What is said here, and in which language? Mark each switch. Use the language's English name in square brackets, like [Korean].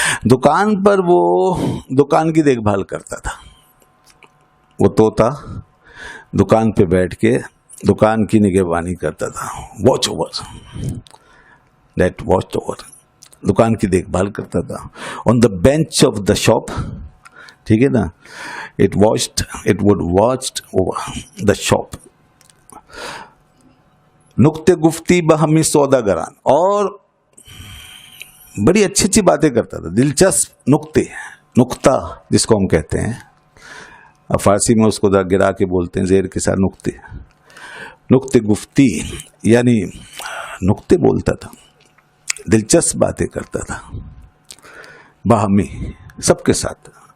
[Urdu] دکان پر وہ دکان کی دیکھ بھال کرتا تھا. وہ طوطا دکان پہ بیٹھ کے دکان کی نگہبانی کرتا تھا. [English] watch over, that watch over, [Urdu] دکان کی دیکھ بھال کرتا تھا. [English] On the bench of the shop, ٹھیک ہے نا, it would watch over the shop. [Persian] نقطے گفتی باہمی سودا گران, [Urdu] اور بڑی اچھی اچھی باتیں کرتا تھا, دلچسپ نقطے, نقطہ جس کو ہم کہتے ہیں, اب فارسی میں اس کو گرا کے بولتے ہیں زیر کے ساتھ نکتے. نکتے گفتی یعنی نکتے بولتا تھا، دلچسپ باتیں کرتا تھا باہمی سب کے ساتھ.